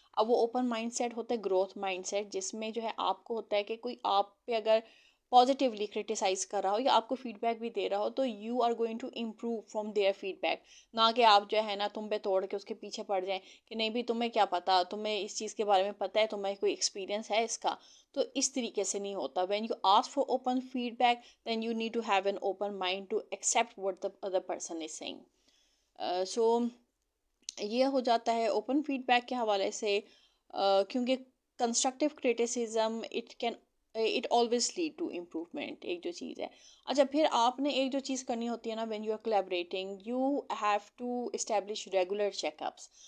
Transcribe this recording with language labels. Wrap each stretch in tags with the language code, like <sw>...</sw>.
<ur>اب وہ open mind set ہوتا ہے گروتھ مائنڈ سیٹ، جس میں جو ہے آپ کو ہوتا ہے کہ کوئی آپ پہ اگر پازیٹیولی کرٹیسائز کر رہا ہو یا آپ کو فیڈ بیک بھی دے رہا ہو تو</ur> <en>You are going to improve from their feedback.</en> <ur>نہ کہ آپ جو ہے نا تم پہ توڑ کے اس کے پیچھے پڑ جائیں کہ نہیں بھی تمہیں کیا پتا، تمہیں اس چیز کے بارے میں پتہ ہے، تمہیں کوئی ایکسپیرینس ہے اس کا. تو اس طریقے سے نہیں ہوتا.</ur> <en>When you ask for open feedback then you need to have an open mind to accept what the other person is saying.</en> <ur>سو یہ ہو جاتا ہے اوپن فیڈ بیک کے حوالے سے.</ur> <en>کیونکہ constructive criticism it always lead to improvement,</en> <ur>ایک جو چیز ہے. اچھا، پھر آپ نے ایک جو چیز کرنی ہوتی ہے نا</ur> <en>When you are collaborating, you have to establish regular check ups.</en>